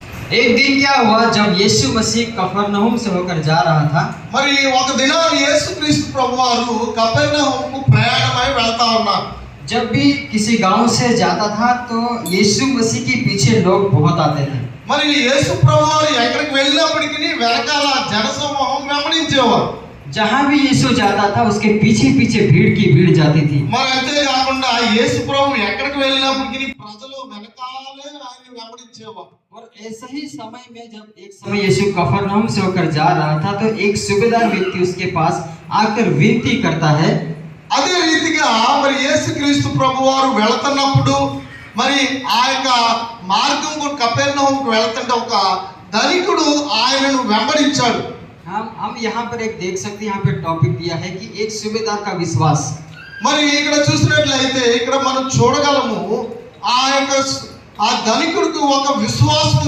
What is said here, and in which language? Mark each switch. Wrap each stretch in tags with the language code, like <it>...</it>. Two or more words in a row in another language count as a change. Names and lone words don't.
<hi>एक दिन क्या हुआ जब यीशु मसीह कफरनहूम से होकर जा रहा था।</hi> <te>మరి ఒక దినాన యేసుక్రీస్తు ప్రభువారు కపెర్నహూముకు ప్రయాణమై వెళ్తా ఉన్నారు.</te> <hi>जब भी किसी गांव से जाता था तो यीशु मसीह के पीछे लोग बहुत आते थे।</hi> <te>మరి యేసు ప్రభువారు ఎక్కడికి వెళ్ళినప్పటికీ వెనకాల జనసమూహం వెంబడించేవారు.</te> <hi>जहां भी यीशु जाता था उसके पीछे पीछे भीड़ की भीड़ जाती थी।</hi> <te>మరి అంతేకాకుండా యేసు ప్రభు ఎక్కడికి వెళ్ళినప్పటికీ ప్రజలు వెనకాలే ఆయన్ని వెంబడించేవారు.</te> <hi>और ऐसे ही समय में जब एक समय यीशु कफरनहूम से होकर जा रहा था तो एक सूबेदार व्यक्ति उसके पास आकर विनती करता है।</hi> <te>అదే రీతిగా మరి యేసుక్రీస్తు ప్రభువారు వెళ్తున్నప్పుడు మరి ఆ యొక్క మార్గం కపెర్నహూముకు వెళ్తుంటే ఒక ధనికుడు ఆయనను వెంబడించాడు.</te> <hi>हम यहाँ पर एक देख सकते हैं, यहाँ पे टॉपिक दिया है कि एक सूबेदार का विश्वास।</hi> <te>మరి ఇక్కడ చూసినట్లయితే ఇక్కడ మనం చూడగలము ఆ యొక్క ఆ ధనికుడికి ఒక విశ్వాసం ఉంది.</te>